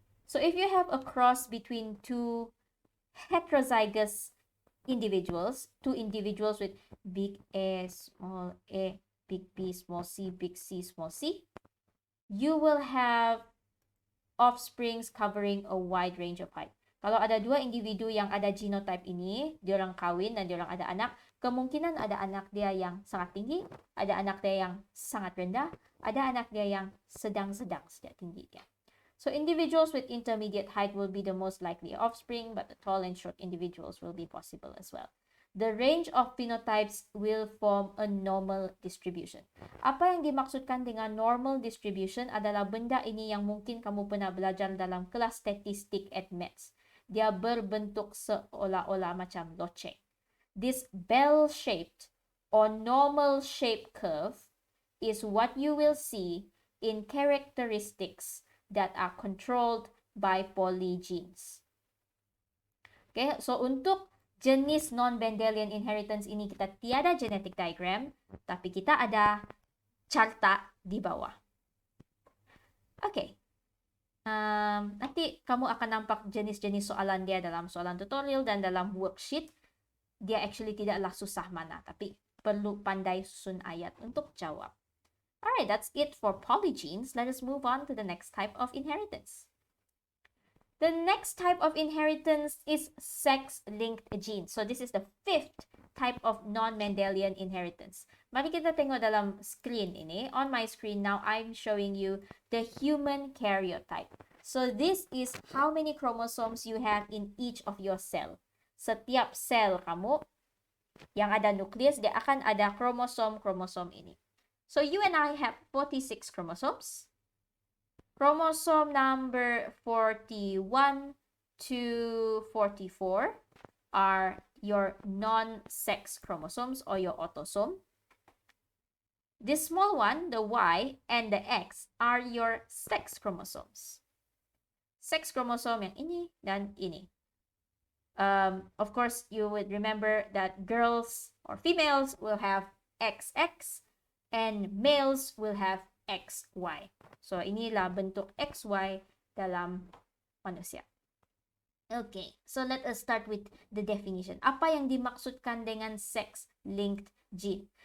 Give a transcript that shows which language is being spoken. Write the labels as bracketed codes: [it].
[en] So, if you have a cross between two heterozygous individuals, two individuals with big A, big B, small c, big C, small c, you will have offsprings covering a wide range of height. [ms] Kalau ada dua individu yang ada genotype ini, diorang kawin dan diorang ada anak, kemungkinan ada anak dia yang sangat tinggi, ada anak dia yang sangat rendah, ada anak dia yang sedang-sedang sejak tinggi dia. [en] So individuals with intermediate height will be the most likely offspring, but the tall and short individuals will be possible as well. The range of phenotypes will form a normal distribution. [ms] Apa yang dimaksudkan dengan normal distribution adalah benda ini yang mungkin kamu pernah belajar dalam kelas statistik at maths. Dia berbentuk seolah-olah macam loceng. [en] This bell-shaped or normal-shaped curve is what you will see in characteristics that are controlled by polygenes. [ms] Okay, so untuk jenis non-Mendelian inheritance ini kita tiada genetic diagram, tapi kita ada carta di bawah. Okay. Nanti kamu akan nampak jenis-jenis soalan dia dalam soalan tutorial dan dalam worksheet. Dia actually tidaklah susah mana, tapi perlu pandai susun ayat untuk jawab. [en] Alright, that's it for polygenes. Let us move on to the next type of inheritance. The next type of inheritance is sex-linked genes. So this is the fifth type of non-Mendelian inheritance. [ms] Mari kita tengok dalam screen ini. [en] On my screen now, I'm showing you the human karyotype. So this is how many chromosomes you have in each of your cell. [ms] Setiap sel kamu yang ada nukleus, dia akan ada kromosom ini. [en] So you and I have 46 chromosomes. Chromosome number 41 to 44 are your non-sex chromosomes or your autosome. This small one, the Y and the X, are your sex chromosomes. [ms] Sex chromosome yang ini dan ini. [en] Of course, you would remember that girls or females will have XX and males will have XY. [ms] So, inilah bentuk XY dalam manusia. [en] Okay, so let us start with the definition. [ms] Apa yang dimaksudkan dengan [en] sex-linked gene?